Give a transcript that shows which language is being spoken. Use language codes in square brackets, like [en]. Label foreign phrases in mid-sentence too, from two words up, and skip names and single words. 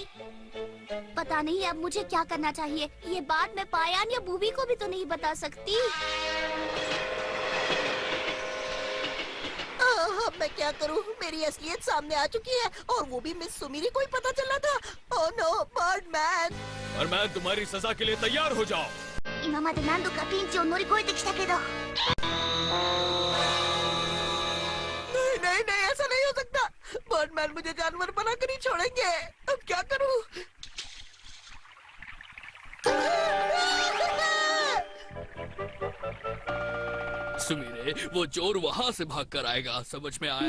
[hi] पता नहीं अब मुझे क्या करना चाहिए। ये बात मैं पायान या बूबी को भी तो नहीं बता सकती। अब मैं क्या करूं? मेरी असलियत सामने आ चुकी है और वो भी मिस सुमीरी को ही पता चला था। [en] oh no, [hi] बर्डमैन! बर्डमैन, तुम्हारी सजा के लिए तैयार हो जाओ। [ja] 今まで何度かピンチを乗り越えてきたけど。 [hi] नहीं नहीं नहीं, ऐसा नहीं हो सकता। बर्डमैन मुझे जानवर बनाकर ही छोड़ेंगे। अब क्या करूं? सुमीरे, वो चोर वहाँ से भाग कर आएगा, समझ में आया